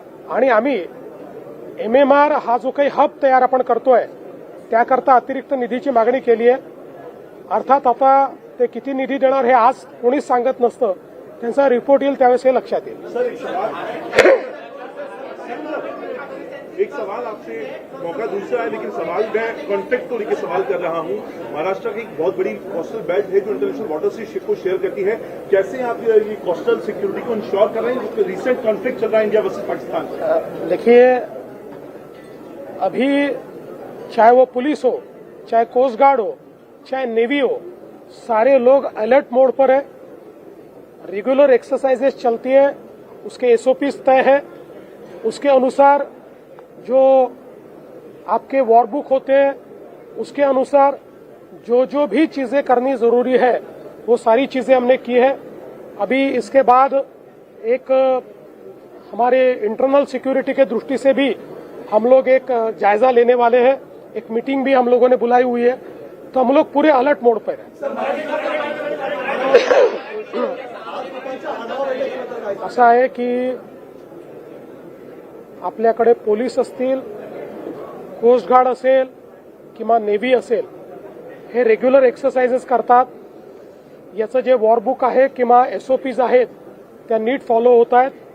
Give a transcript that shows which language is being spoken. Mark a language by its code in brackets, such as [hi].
[mr] आणि आम्ही MMR हा जो काही हब तयार आपण करतोय त्याकरता अतिरिक्त निधीची मागणी केली आहे. अर्थात आता ते किती निधी देणार हे आज कोणीच सांगत नसतं, त्यांचा रिपोर्ट येईल त्यावेळेस हे लक्षात येईल. [hi] एक सवाल आपसे, मौका दूसरा है लेकिन सवाल मैं कॉन्फ्लिक्ट को लेकर सवाल कर रहा हूं। महाराष्ट्र की एक बहुत बड़ी कोस्टल बेल्ट है जो इंटरनेशनल वाटर से शिप को शेयर करती है। कैसे आप ये कोस्टल सिक्योरिटी को इंश्योर कर रहे हैं? रिसेंट कॉन्फ्लिक्ट चल रहा है इंडिया वर्सेस पाकिस्तान। देखिए, अभी चाहे वो पुलिस हो, चाहे कोस्ट गार्ड हो, चाहे नेवी हो, सारे लोग अलर्ट मोड पर है। रेगुलर एक्सरसाइजेस चलती है, उसके एसओपीज तय है, उसके अनुसार जो आपके वॉरबुक होते हैं उसके अनुसार जो जो भी चीजें करनी जरूरी है वो सारी चीजें हमने की है। अभी इसके बाद एक हमारे इंटरनल सिक्योरिटी के दृष्टि से भी हम लोग एक जायजा लेने वाले हैं। एक मीटिंग भी हम लोगों ने बुलाई हुई है, तो हम लोग पूरे अलर्ट मोड पर हैं। [mr] असं आहे की आपल्याकडे पोलीस असतील, कोस्ट गार्ड असेल किंवा नेव्ही असेल, हे रेग्युलर एक्सरसाइजेस करतात। याचं जे वॉरबुक आहे किंवा एसओपीज आहेत त्या नीट फॉलो होत आहेत।